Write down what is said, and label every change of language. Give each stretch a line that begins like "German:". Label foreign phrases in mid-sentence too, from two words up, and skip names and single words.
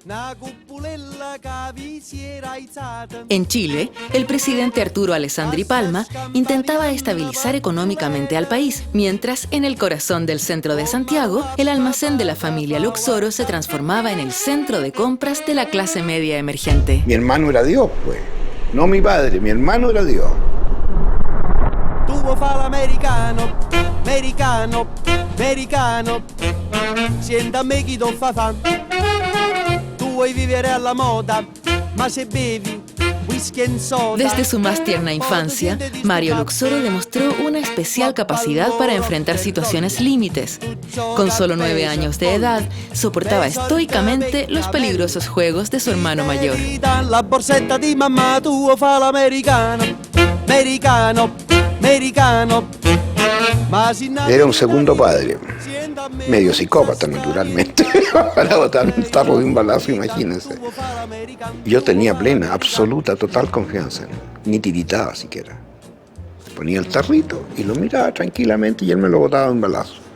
Spanish: En Chile, el presidente Arturo Alessandri Palma intentaba estabilizar económicamente al país, mientras en el corazón del centro de Santiago, el almacén de la familia Luxoro se transformaba en el centro de compras de la clase media emergente. Mi hermano era Dios, pues. No mi padre, mi hermano era Dios.
Italian: Tu vuoi fare l'americano, americano, americano. Sienta a me chi ti fa fan. Tu vuoi vivere alla moda, ma se bevi
English: whisky and soda.
Spanish: Desde su más tierna infancia, Mario Luxoro demostró una especial capacidad para enfrentar situaciones límites. Con solo 9 años de edad, soportaba estoicamente los peligrosos juegos de su hermano mayor.
Italian: La borsetta di mamma, tu vuoi fare l'americano, americano. Americano.
Spanish: Era un segundo padre, medio psicópata naturalmente, para botar un tarro de un balazo, imagínense. Yo tenía plena, absoluta, total confianza en él, ni tiritaba siquiera. Ponía el tarrito y lo miraba tranquilamente y él me lo botaba de un balazo.